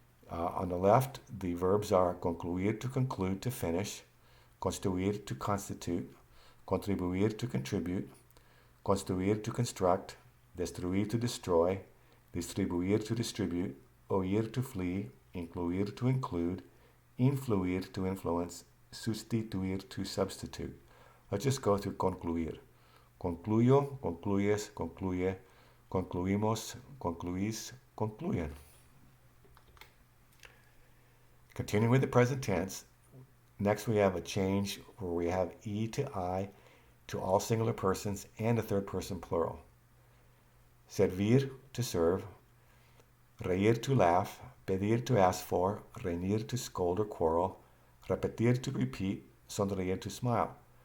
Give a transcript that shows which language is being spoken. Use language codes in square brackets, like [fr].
[en] On the left, the verbs are concluir, to conclude, to finish, construir, to constitute, contribuir, to contribute, construir, to construct, destruir, to destroy, distribuir, to distribute, oír, to flee, incluir, to include, influir, to influence, sustituir, to substitute. Let's just go through concluir. [es] Concluyo, concluyes, concluye, concluimos, concluís, concluyen. [en] Continuing with the present tense, next we have a change where we have E to I to all singular persons and the third person plural. Servir, to serve, reír, to laugh, pedir, to ask for, reñir, to scold or quarrel, repetir, to repeat, sonreír, to smile.